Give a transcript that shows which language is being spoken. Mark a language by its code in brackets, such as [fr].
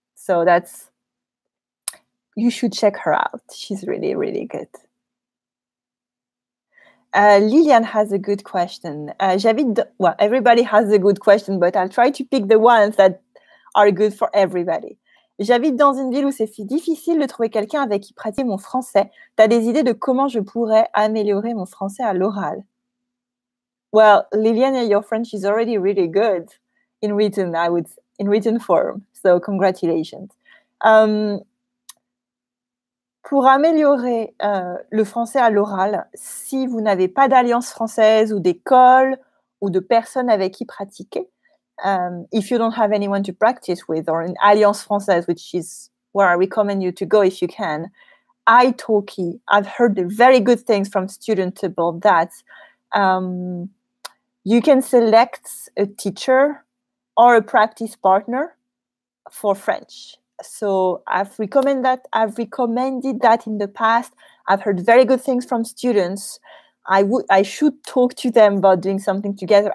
[en] So you should check her out. She's really, really good. Liliane has a good question. Well, everybody has a good question, but I'll try to pick the ones that are good for everybody. [fr] J'habite dans une ville où c'est difficile de trouver quelqu'un avec qui pratiquer mon français. Tu as des idées de comment je pourrais améliorer mon français à l'oral? [en] Well, Liliane, your French is already really good in written form. So congratulations. [fr] Pour améliorer le français à l'oral, si vous n'avez pas d'alliance française ou d'école ou de personnes avec qui pratiquer, [en] if you don't have anyone to practice with, or an alliance française, which is where I recommend you to go if you can, italki. I've heard very good things from students about that. You can select a teacher or a practice partner for French. So I've recommended that in the past. I've heard very good things from students. I should talk to them about doing something together.